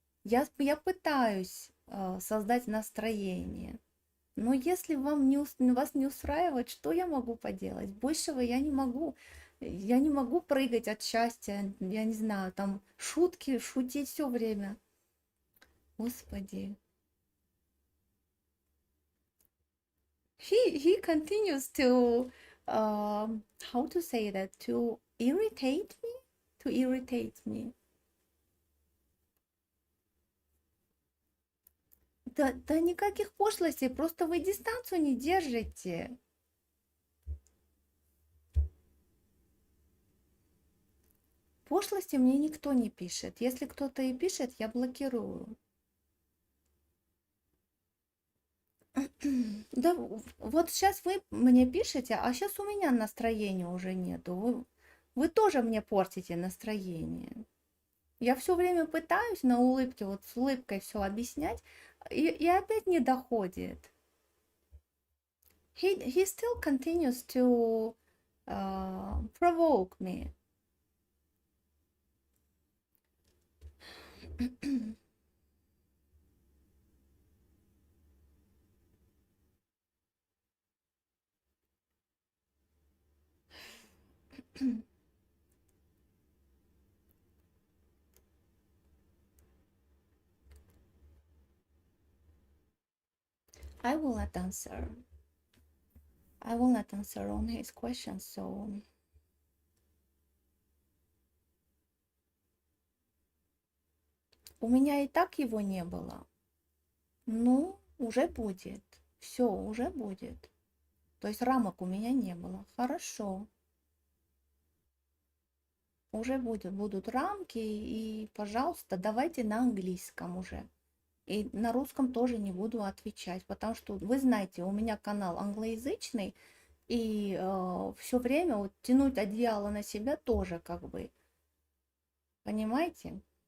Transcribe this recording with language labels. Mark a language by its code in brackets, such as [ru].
[ru] Я пытаюсь создать настроение. Но если вас не устраивает, что я могу поделать? Большего я не могу. Я не могу прыгать от счастья, я не знаю, там шутки, шутить все время. Господи. [en] He continues to, how to say that, to irritate me? To irritate me. [ru] Да никаких пошлостей, просто вы дистанцию не держите. Пошлости мне никто не пишет. Если кто-то и пишет, я блокирую. Да, вот сейчас вы мне пишете, а сейчас у меня настроения уже нету. Вы тоже мне портите настроение. Я все время пытаюсь на улыбке, вот с улыбкой все объяснять, и опять не доходит. [en] He still continues to provoke me. I will not answer. I will not answer on his questions, so [ru] у меня и так его не было. Ну, уже будет. Все, уже будет. То есть рамок у меня не было. Хорошо. Уже будут рамки, и, пожалуйста, давайте на английском уже. И на русском тоже не буду отвечать, потому что, вы знаете, у меня канал англоязычный, и все время вот тянуть одеяло на себя тоже как бы, понимаете?